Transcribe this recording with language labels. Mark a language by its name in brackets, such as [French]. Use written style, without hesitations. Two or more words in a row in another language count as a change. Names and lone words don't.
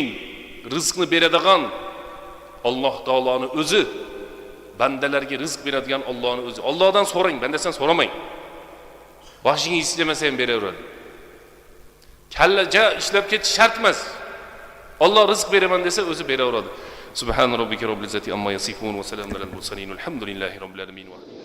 [Uzbek] Rizqni beradigan Alloh taoloning o'zi, bandalarga rizq beradigan Allohning o'zi. Allohdan so'rang, bandasan so'ramang. Boshingiz istamasa ham beraveradi. Kallaja ishlab ketish shart emas. Alloh rizq beraman desa o'zi beraveradi. [Arabic] سبحان ربك رب العزة عما يصفون وسلام على المرسلين. الحمد لله رب العالمين.